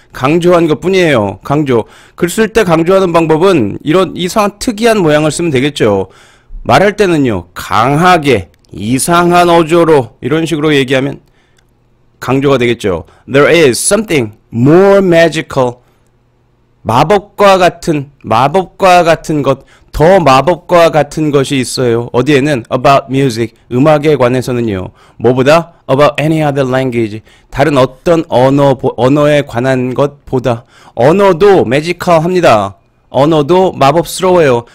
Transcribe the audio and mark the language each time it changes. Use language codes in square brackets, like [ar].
[ko] 강조한 것 뿐이에요. 강조. 글 쓸 때 강조하는 방법은 이런 이상한 특이한 모양을 쓰면 되겠죠. 말할 때는요. 강하게 이상한 어조로 이런 식으로 얘기하면 강조가 되겠죠. [en] There is something more magical. [ko] 마법과 같은 것, 더 마법과 같은 것이 있어요. 어디에는 [en] about music, [ko] 음악에 관해서는요. 뭐보다 [en] about any other language, [ko] 다른 어떤 언어에 관한 것보다. 언어도 magical합니다. 언어도 마법스러워요.